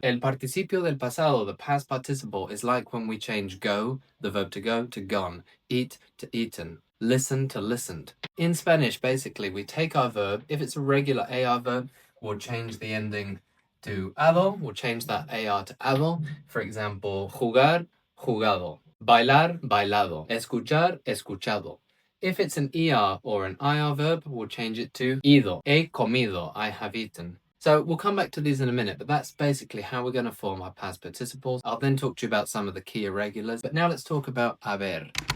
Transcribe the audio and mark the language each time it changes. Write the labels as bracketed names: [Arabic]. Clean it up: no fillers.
[Spanish] El participio del pasado, [English] the past participle, is like when we change go, the verb to go, to gone, eat to eaten, listen to listened. In Spanish, basically, we take our verb. If it's a regular AR verb, we'll change the ending to ado. We'll change that AR to ado. For example, jugar, jugado. [Spanish] Bailar, bailado. Escuchar, escuchado. [English] If it's an ER or an IR verb, we'll change it to ido. [Spanish] He comido, [English] I have eaten. So we'll come back to these in a minute, but that's basically how we're going to form our past participles. I'll then talk to you about some of the key irregulars, but now let's talk about haber.